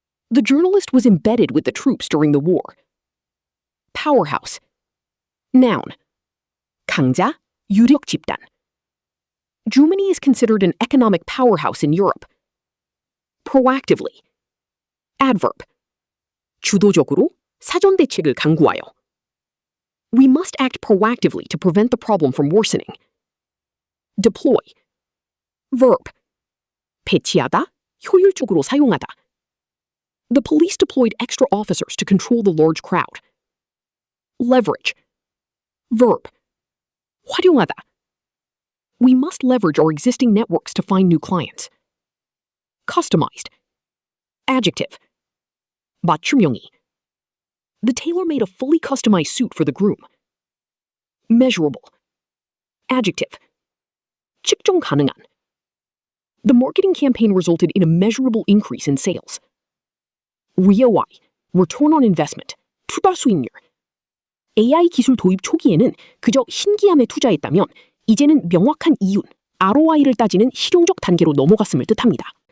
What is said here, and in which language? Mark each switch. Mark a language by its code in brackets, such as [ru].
[en] The journalist was embedded with the troops during the war. Powerhouse. Noun. [ko] 강자, 유력 집단. [en] Germany is considered an economic powerhouse in Europe. Proactively. Adverb. [ko] 주도적으로, 사전 대책을 강구하여. [en] We must act proactively to prevent the problem from worsening. Deploy. Verb. [ko] 배치하다, 효율적으로 사용하다. [en] The police deployed extra officers to control the large crowd. Leverage. Verb. 활용하다. We must leverage our existing networks to find new clients. Customized. Adjective. 맞춤형이. The tailor made a fully customized suit for the groom. Measurable. Adjective. [ko] 측정 가능한. [en] The marketing campaign resulted in a measurable increase in sales. ROI. Return on investment. [ko] 투자 수익률. AI 기술 도입 초기에는 그저 신기함에 투자했다면 이제는 명확한 이윤, ROI를 따지는 실용적 단계로 넘어갔음을 뜻합니다.